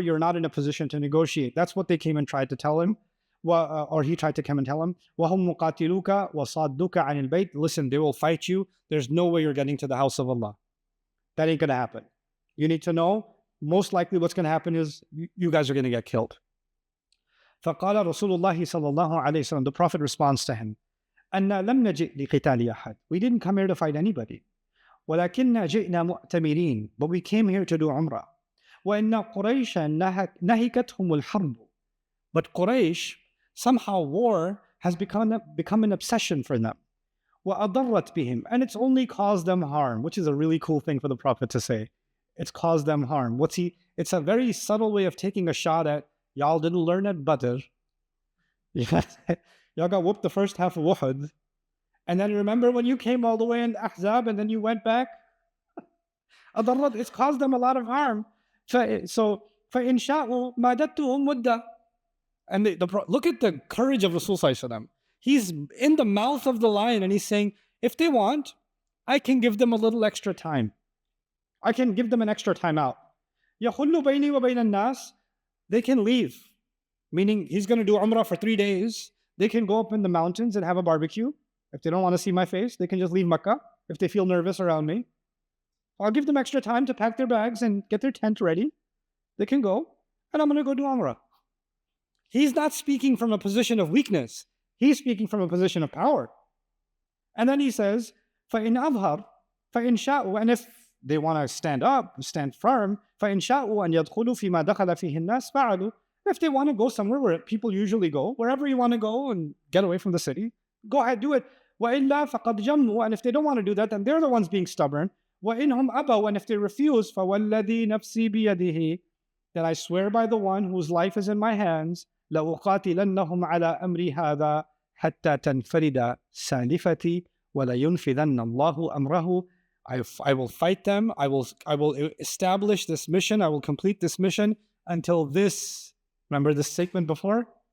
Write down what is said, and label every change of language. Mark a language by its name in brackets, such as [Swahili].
[English] You're not in a position to negotiate. That's what they came and tried to tell him. Or he tried to come and tell him, [Arabic] وَهُمْ مُقَاتِلُوكَ وَصَادُّكَ عَنِ الْبَيْتِ. [English] Listen, they will fight you. There's no way you're getting to the house of Allah. That ain't going to happen. You need to know, most likely what's going to happen is you guys are going to get killed. [Arabic] فقال رسول الله صلى الله عليه وسلم, [English] the Prophet responds to him, [Arabic] أَنَّا لَمْ نَجِئْ لِقِتَالِ أَحَدٍ. [English] We didn't come here to fight anybody. [Arabic] وَلَكِنَّا جِئْنَا مُؤْتَمِرِينَ. [English] But we came here to do Umrah. [Arabic] وَإِنَّ قُرَيْشًا نَهِكَتْهُمُ الْحَرْبُ. [English] But Quraysh, somehow war has become an obsession for them. [Arabic] وَأَضَرَّتْ بِهِمْ. [English] And it's only caused them harm, which is a really cool thing for the Prophet to say. It's caused them harm. It's a very subtle way of taking a shot at, y'all didn't learn at Badr. Y'all got whooped the first half of Uhud. And then remember when you came all the way in Ahzab and then you went back? It's caused them a lot of harm. So, [Arabic] فَإِنْ شَاءُوا مَادَتُّهُمْ مُدَّةً. [English] And look at the courage of Rasul Sallallahu Alaihi Wasallam. He's in the mouth of the lion and he's saying, if they want, I can give them a little extra time. I can give them an extra time out. [Arabic] يَخُلُّ بَيْنِي وَبَيْنَ النَّاسِ. [English] They can leave. Meaning he's going to do Umrah for 3 days. They can go up in the mountains and have a barbecue. If they don't want to see my face, they can just leave Makkah if they feel nervous around me. I'll give them extra time to pack their bags and get their tent ready. They can go, and I'm going to go do Umrah. He's not speaking from a position of weakness. He's speaking from a position of power. And then he says, [Arabic] فَإِنْ أَظْهَرْ فَإِنْ شَاءُوا. [English] And if they want to stand up, stand firm, فَإِنْ شَاءُوا أَنْ يَدْخُلُوا فِي مَا دَخَلَ فِيهِ النَّاسِ فَعَلُوا. If they want to go somewhere where people usually go, wherever you want to go and get away from the city, go ahead, do it. [Arabic] وَإِلَّا فَقَدْ جَمُّوا. [English] And if they don't want to do that, then they're the ones being stubborn. [Arabic] وَإِنْهُمْ أَبَوْا. [English] And if they refuse, [Arabic] فَوَالَّذِي نَفْسِي بِيَدِهِ. [English] Then I swear by the one whose life is in my hands, [Arabic] لَأُقَاتِلَنَّهُمْ عَلَىٰ أَمْرِي هَذَا حَتَّى تَنْفَرِدَ سَالِفَتِي وَلَيُنْفِذَنَّ اللَّهُ أَمْرَهُ. [English] I will fight them. I will establish this mission. I will complete this mission until this, remember this statement before?